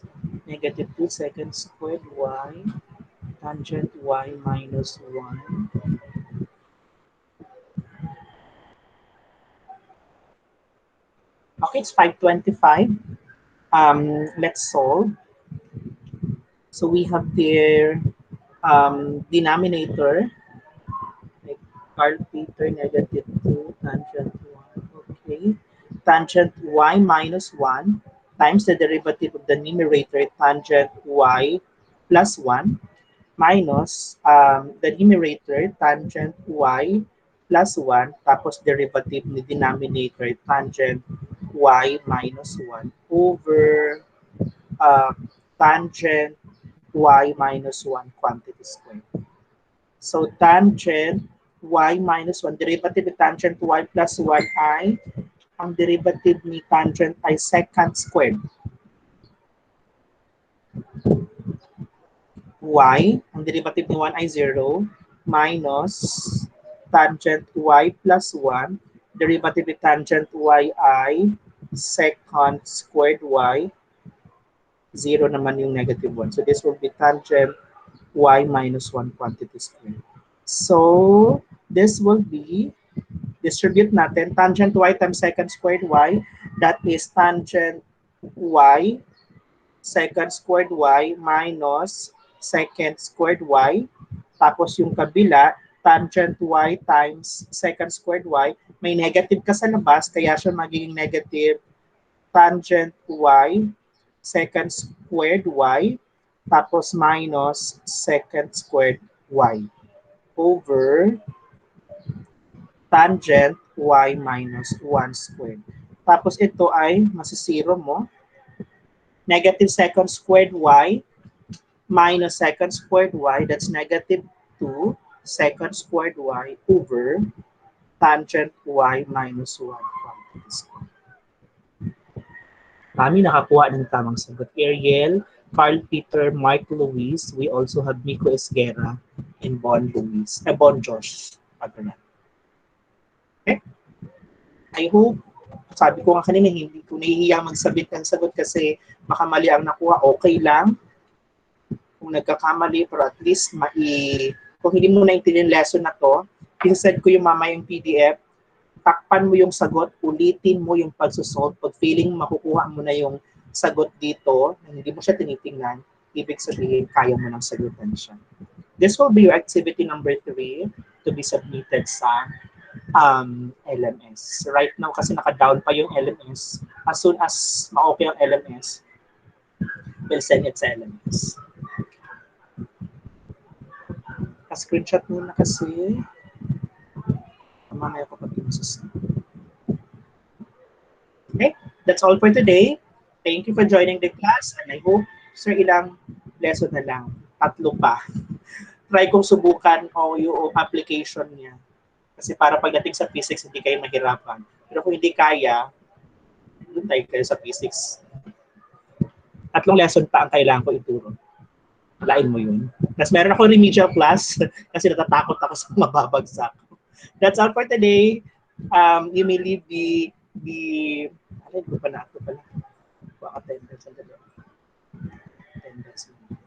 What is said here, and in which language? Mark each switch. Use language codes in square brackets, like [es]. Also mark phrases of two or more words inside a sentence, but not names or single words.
[en] negative 2 second squared y tangent y minus 1. Okay, it's 5:25. Let's solve. So we have their denominator, like Carl Peter, negative 2 tangent 1. Okay. Tangent y minus 1 times the derivative of the numerator, tangent y plus 1, minus the numerator, tangent y plus 1, tapos derivative ni denominator, tangent y minus 1 over tangent y minus 1 quantity squared. So tangent y minus 1, derivative ni tangent y plus 1 [tl] ay, ang [en] derivative ni tangent ay secant squared. Y, ang derivative ni 1 ay 0, minus tangent y plus 1, derivative ni tangent y ay secant squared y, 0 [tl] naman yung [en] negative 1. So this will be tangent y minus 1 quantity squared. So this will be, distribute natin, tangent y times secant squared y, that is tangent y secant squared y minus secant squared y. [tl] Tapos yung kabila, [en] tangent y times secant squared y. [tl] May negative ka sa labas, kaya siya magiging [en] negative tangent y secant squared y. Tapos minus secant squared y over tangent y minus 1 squared. [tl] Tapos ito ay masisiro mo. [en] Negative secant squared y minus secant squared y, that's negative 2 secant squared y over tangent y minus 1 quantity squared. [tl] Kami nakakuha ng tamang sagot. Ariel, Carl Peter, Mark Luis. [en] We also have Miko Esguerra and Bon Luis. Bon Josh. Okay? I hope, [tl] sabi ko nga kanina, hindi ko nahihiya magsabit ng sagot kasi baka mali ang nakuha, okay lang. Kung nagkakamali, pero at least kung hindi mo naintindihan lesson na to, i-send ko yung mama yung PDF, takpan mo yung sagot, ulitin mo yung pagsusolve. Pag feeling makukuha mo na yung sagot dito, na hindi mo siya tinitingnan, ibig sabihin, kaya mo nang sagutan siya. [en] This will be your activity number 3 to be submitted sa LMS. Right now, [tl] kasi naka-down pa yung LMS. [en] As soon as ma-okay yung LMS, we'll send it sa LMS. [tl] Screenshot muna kasi. Mamaya ko pag okay, [en] that's all for today. Thank you for joining the class and I hope, [tl] sir, ilang lesson na lang. 3 pa. Try kong subukan o yung application niya. Kasi para pagdating sa physics, hindi kayo mahirapan. Pero kung hindi kaya, doon tayo kayo sa physics. 3 lesson pa ang kailangan ko ituro. Lain mo yun. Tapos meron ako [en] remedial class [tl] kasi natatakot ako sa mababagsak. [en] That's all for today. You may leave [tl] ano ko pala? [en] Baka attendance. Attendance.